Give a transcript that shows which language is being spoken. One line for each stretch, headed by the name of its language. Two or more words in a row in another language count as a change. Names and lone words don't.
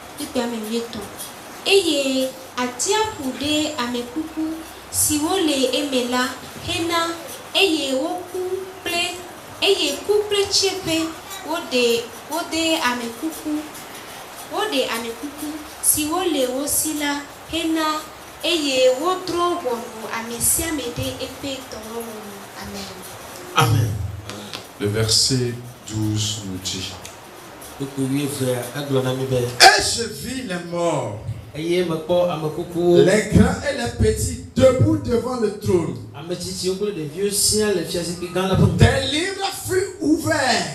Ewe: Eye atiaƒu ɖe amekuku siwo le eme la hena eye ku kple tsiẽƒe wode amekuku siwo le wo si la hena eye wodrɔ ʋɔnu ame sia ame ɖe eƒe dɔwɔwɔ. Amen.
French: Amen. Le verset 12 nous dit. Et je vis les morts, les grands et les petits, debout devant le trône. Des livres furent ouverts.